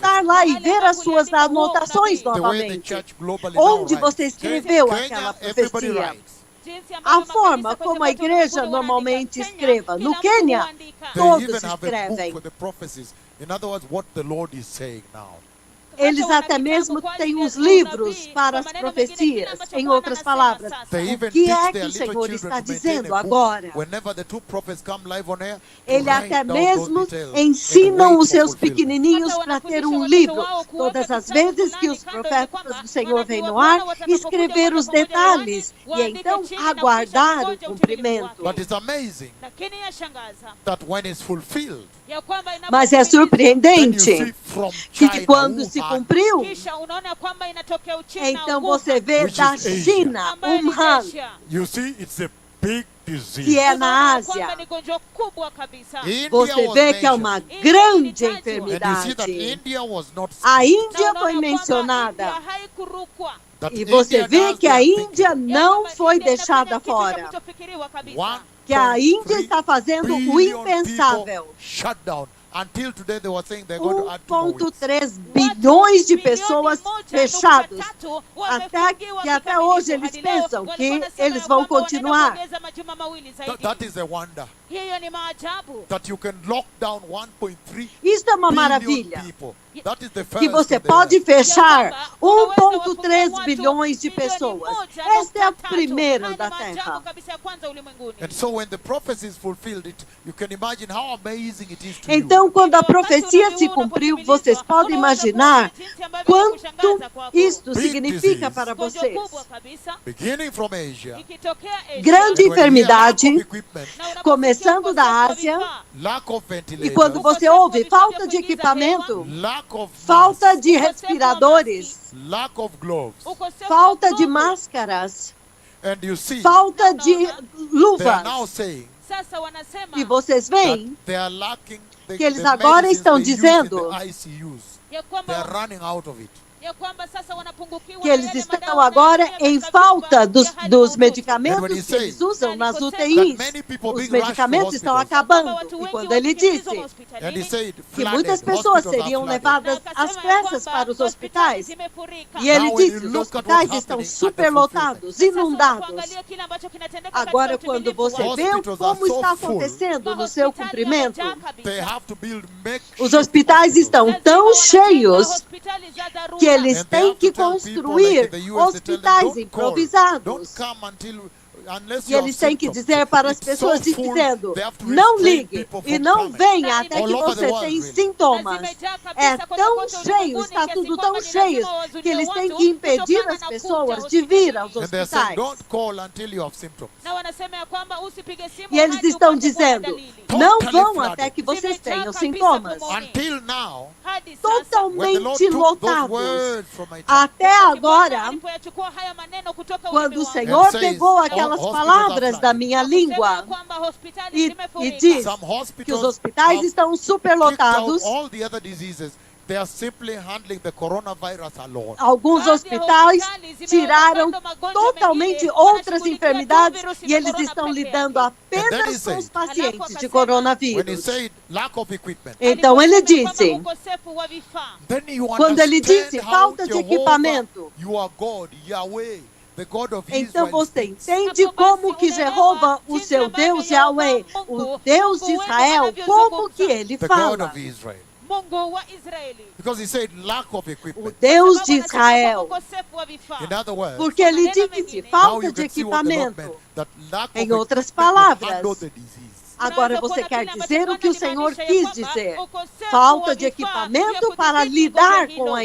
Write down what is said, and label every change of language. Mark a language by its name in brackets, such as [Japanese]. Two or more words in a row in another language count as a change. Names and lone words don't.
[Portuguese] voltar lá e ver as suas anotações [English] The way the [Portuguese] novamente. [English] church globally now [Portuguese] Onde [English] writes. [Portuguese] você escreveu [English] Kenya, [Portuguese] aquela [English] everybody [Portuguese] profecia. [English] writes. [Swahili] Jinsi [Portuguese] A [Swahili] ambavyo [Portuguese] forma [Swahili] makanisa [Portuguese] como a [Swahili] kote [Portuguese] igreja [Swahili] ulimwenguni [Portuguese] normalmente [Swahili] wanaandika. [Portuguese] escreva. [Swahili] Kenya, [Portuguese] No [Swahili] kila mtu [Portuguese] Quênia, [Swahili] huandika. [English] They [Portuguese] Todos [English] even have a [Portuguese] escrevem. [English] book for the prophecies. In other words, what the Lord is saying now. [Portuguese] Eles [Swahili] Hata [Portuguese] até [Swahili] wana [Portuguese] mesmo [Swahili] vitabu kwa [Portuguese] têm [Swahili] ajili [Portuguese] os [Swahili] ya [Portuguese] livros [Swahili] unabii. [Portuguese] para [Swahili] Kwa [Portuguese] as [Swahili] maneno mengine, kile [Portuguese] profecias. [Swahili] ambacho [Portuguese] Em [Swahili] Bwana [Portuguese] outras [Swahili] anasema [Portuguese] palavras, [Swahili] sasa. [English] They [Portuguese] o [English] even [Portuguese] que [English] teach [Portuguese] é que [English] their [Portuguese] o [English] little [Portuguese] Senhor [English] children [Portuguese] está [English] to maintain [Portuguese] dizendo [English] a book. [Portuguese] agora? [English] Whenever the two prophets come live on air, to [Portuguese] Ele [English] write [Portuguese] até [English] down those [Portuguese] mesmo [English] details and [Portuguese] ensinam [English] wait [Portuguese] os [English] for [Portuguese] seus [English] fulfillment. [Portuguese] pequenininhos [Swahili] Hata [Portuguese] para ter [Swahili] wanafundisha [Portuguese] um [Swahili] watoto [Portuguese] livro. [Swahili] wao kuweka [Portuguese] Todas as [Swahili] kitabu [Portuguese] vezes que [Swahili] fulani [Portuguese] os [Swahili] kando, [Portuguese] profetas [Swahili] kwamba [Portuguese] do Senhor vêm [Swahili] manabii [Portuguese] no [Swahili] wa [Portuguese] ar, [Swahili] Bwana watakapokuja [Portuguese] escrever [Swahili] moja [Portuguese] os [Swahili] kwa moja [Portuguese] detalhes [Swahili] hewani, [Portuguese] e então [Swahili] waandike chini na [Portuguese] aguardar [Swahili] kisha [Portuguese] o [Swahili] kungoja [Portuguese] cumprimento. [Swahili] utimilifu [English] But [Swahili] wake. [English] it's amazing [Swahili] Lakini yashangaza [English] that when it's fulfilled, [Swahili] ya kwamba [Portuguese] Mas é [Swahili] inapotimilizwa, [English] then you [Portuguese] surpreendente [English] see from [Portuguese] que [English] China, [Portuguese] quando se [English] Wuhan, [Portuguese] cumpriu, [Swahili] kisha unaona kwamba inatokea Uchina, [Portuguese] então [Swahili] Wuhan, [Portuguese] você vê [English] Which [Portuguese] da [English] is Asia. [Portuguese] China, [Swahili] ambaye ni [Portuguese] Wuhan, [Swahili] Asia. [English] you see, it's a big disease. [Portuguese] que é na [Swahili] Unaona kwamba [Portuguese] Ásia. [Swahili] ni gonjwa kubwa kabisa. [English] India [Portuguese] Você [English] was [Portuguese] vê que é uma [English] mentioned. [Portuguese] grande [English] And you see that [Portuguese] enfermidade. [English] India was not [Portuguese] A [English] skipped. [Portuguese] Índia [Swahili] Na unaona [Portuguese] foi [Swahili] kwamba [Portuguese] mencionada. [Swahili] India haikurukwa. [English] That [Portuguese] E você [English] India [Portuguese] vê [English] does [Portuguese] que a [English] their thinking. [Portuguese] Índia [Swahili] Ya [Portuguese] não [Swahili] kwamba [Portuguese] foi [Swahili] India [Portuguese] deixada [Swahili] inafanya kitu [Portuguese] fora. [Swahili] kilichofikiriwa kabisa. [English] 1.3 [Portuguese] Que a Índia está fazendo o [English] billion [Portuguese] impensável. [English] people shut down. Until today they were saying they're going to add 2 more weeks. [Portuguese] 1,3 bilhões de [Swahili] Watu [Portuguese] pessoas [Swahili] bilioni 1.3 [Portuguese] fechados. [Swahili] wamefungiwa [Portuguese] Que até [Swahili] kikamilifu [Portuguese] hoje eles [Swahili] hadi leo. [Portuguese] pensam que [Swahili] Walikuwa wanasema [Portuguese] eles [Swahili] ya [Portuguese] vão [Swahili] kwamba wanaenda [Portuguese] continuar. [Swahili] kuongeza majuma mawili zaidi. [English] That is a wonder. [Swahili] Hiyo ni maajabu. [English] That you can lock down 1.3 [Portuguese] Isso é uma [English] billion [Portuguese] maravilha. [English] people. That is the first [Portuguese] Que você [English] on the [Portuguese] pode [English] earth. [Portuguese] fechar [Swahili] Ya kwamba [Portuguese] 1,3 [Swahili] unaweza [Portuguese] bilhões de [Swahili] wafungia watu [Portuguese] pessoas. [Swahili] bilioni [Portuguese] Este é o [Swahili] 1.3 [Portuguese] primeiro [Swahili] Haya [Portuguese] da [Swahili] ni maajabu [Portuguese] Terra. [Swahili] kabisa ya kwanza ulimwenguni. [English] And so when the prophecy is fulfilled, you can imagine how amazing it is to [Portuguese] Então, quando a profecia se cumpriu, vocês podem imaginar quanto isto significa para [Swahili] Gonjwa [Portuguese] vocês. [Swahili] kubwa kabisa [English] you. Beginning from Asia, [Swahili] ikitokea Asia, [Portuguese] Grande [English] and when you hear lack of [Portuguese] enfermidade, [English] equipment, [Swahili] na unaposikia [Portuguese] começando da [Swahili] ukosefu wa [Portuguese] Ásia, [Swahili] vifaa, [English] lack of [Portuguese] e quando [English] ventilators, [Portuguese] você ouve falta de equipamento, [English] lack of [Portuguese] falta [English] masks, [Portuguese] de respiradores, [English] lack of gloves, [Swahili] ukosefu wa [Portuguese] falta de [Swahili] glovu. [Portuguese] máscaras, [English] and you see [Portuguese] falta de [English] they are now [Portuguese] luvas. [English] saying [Swahili] Sasa wanasema [Portuguese] E vocês [English] that [Portuguese] veem [English] they are lacking [Portuguese] que eles [English] the [Portuguese] agora [English] medicines [Portuguese] estão [English] they use [Portuguese] dizendo [English] in the ICUs. [Swahili] ya [English] They [Swahili] kwamba [English] are running out of it. [Swahili] ya kwamba sasa wanapungukiwa [Portuguese] que [Swahili] na [Portuguese] eles [Swahili] yale [Portuguese] estão [Swahili] madawa [Portuguese] agora [Swahili] wanayotumia [Portuguese] em [Swahili] katika [Portuguese] falta [Swahili] vifaa [Portuguese] dos, [Swahili] vya hali [Portuguese] dos [Swahili] mahututi. [English] And when [Portuguese] medicamentos [English] he [Portuguese] que eles [English] says [Portuguese] usam nas [English] that [Portuguese] UTIs. [English] many people [Portuguese] Os [English] being rushed to [Portuguese] medicamentos estão [English] hospitals. [Portuguese] acabando. [Swahili] Watu [Portuguese] E [Swahili] wengi [Portuguese] quando ele [Swahili] wakikimbizwa [Portuguese] disse [Swahili] hospitalini, [English] And he said, [Portuguese] que muitas [English] flooded, [Portuguese] pessoas [English] hospitals are [Portuguese] seriam [English] flooded. [Portuguese] levadas [Swahili] na [Portuguese] às [Swahili] akasema ya [Portuguese] pressas [Swahili] kwamba [Portuguese] para os [Swahili] hospitali [Portuguese] hospitais. [Swahili] zimefurika. [Portuguese] E ele [English] Now, when [Portuguese] disse: [English] you [Portuguese] os [English] look at [Portuguese] hospitais [English] what's [Portuguese] estão [English] happening at the [Portuguese] superlotados, [Swahili] Sasa [Portuguese] inundados. [Swahili] unapoangalia kile ambacho kinatendeka [Portuguese] Agora, [Swahili] katika [Portuguese] quando [Swahili] utimilifu [Portuguese] você [Swahili] wa- [Portuguese] vê [English] Hospitals are [Portuguese] como [English] so [Portuguese] está [English] full. [Portuguese] acontecendo no seu [Swahili] Mahospitali [Portuguese] cumprimento, [Swahili] yamejaa kabisa. [English] They have to build makeshift [Portuguese] os hospitais [English] hospitals. [Portuguese] estão [Swahili] Lazima [Portuguese] tão [Swahili] wanajenga [Portuguese] cheios [Swahili] hospitali za dharura. [Portuguese] que eles [English] And they [Portuguese] têm [English] have [Portuguese] que [English] to tell people, [Portuguese] construir [English] like in the US, they tell them, [Portuguese] hospitais [English] don't [Portuguese] improvisados. [English] come unless [Portuguese] E [English] you have [Portuguese] eles têm que [English] symptoms. [Portuguese] dizer para as [English] It's [Portuguese] pessoas [English] so full, [Portuguese] dizendo: [English] they have to [Portuguese] não [English] restrain [Portuguese] ligue [English] people [Portuguese] e [English] from [Portuguese] não [English] coming. [Portuguese] venha até [English] All [Portuguese] que [English] over the [Portuguese] você [English] world, [Portuguese] tenha [English] really. [Portuguese] sintomas. [Swahili] Zimejaa kabisa [Portuguese] É [Swahili] kote [Portuguese] tão [Swahili] kote [Portuguese] cheio, [Swahili] ulimwenguni [Portuguese] está [Swahili] kiasi [Portuguese] tudo [Swahili] kwamba [Portuguese] tão [Swahili] ni [Portuguese] cheio [Swahili] lazima wazuie [Portuguese] que eles têm [Swahili] watu [Portuguese] que impedir [Swahili] kutokana [Portuguese] as [Swahili] na [Portuguese] pessoas [Swahili] kuja [Portuguese] de vir aos [English] And they're saying, [Portuguese] hospitais. [English] don't call until you have symptoms. [Swahili] Na wanasema ya kwamba usipige simu [Portuguese] E eles [Swahili] hadi [Portuguese] estão [Swahili] upate kuwa na [Portuguese] dizendo: [Swahili] dalili. [Portuguese] não [English] Totally [Portuguese] vão [English] flooded. [Portuguese] até que vocês [Swahili] Zimejaa [Portuguese] tenham [Swahili] kabisa [Portuguese] sintomas. pulmões. [English] Until now, [Swahili] Hadi sasa, [English] when the Lord [Portuguese] Totalmente [English] took those [Portuguese] lotados. [English] words from my tongue, [Portuguese] Até [Swahili] Bwana [Portuguese] agora, [Swahili] alipoyachukua haya maneno kutoka [Portuguese] quando o [Swahili] ulimi wangu, [Portuguese] Senhor [English] And says, [Portuguese] pegou [English] "All [Portuguese] aquelas [English] hospitals [Portuguese] palavras [English] are [Portuguese] da [English] flooded." [Portuguese] minha [Swahili] kusema ya [Portuguese] língua [Swahili] kwamba hospitali [Portuguese] e [Swahili] zimefurika. [Portuguese] diz [English] some [Portuguese] que os [English] hospitals [Portuguese] hospitais [English] have [Portuguese] estão [English] kicked [Portuguese] superlotados. [English] out all the other diseases. They are simply handling the coronavirus alone. [Portuguese] Alguns hospitais tiraram totalmente outras enfermidades e eles estão lidando apenas com os pacientes de [English] When he [Portuguese] coronavírus. [English] said lack of equipment, [Portuguese] Então ele disse, [Swahili] Ukosefu wa vifaa. [English] then you [Portuguese] quando ele [English] understand [Portuguese] disse [English] how [Portuguese] falta de [English] Jehovah, [Portuguese] equipamento, [English] you are God, Yahweh, the God of [Portuguese] então [English] Israel. [Portuguese] você entende como que Jeová, o seu Deus Yahweh, o Deus de Israel, como que ele [English] the God [Portuguese] fala. [English] of Israel. [Swahili] Mungu wa Israeli. [English] Because he said lack of [Portuguese] O [English] equipment. [Portuguese] Deus de [Swahili] Sababu anasema [Portuguese] Israel. [Swahili] ukosefu wa vifaa. [English] In other words, [Portuguese] Porque ele disse [English] now [Portuguese] falta [English] you [Portuguese] de [English] can see what the Lord [Portuguese] equipamento. [English] meant, that lack [Portuguese] Em [English] of [Portuguese] outras [English] equipment [Portuguese] palavras, [English] to handle the disease. [Portuguese] Agora você quer dizer o que o Senhor quis dizer. Falta de equipamento para lidar com a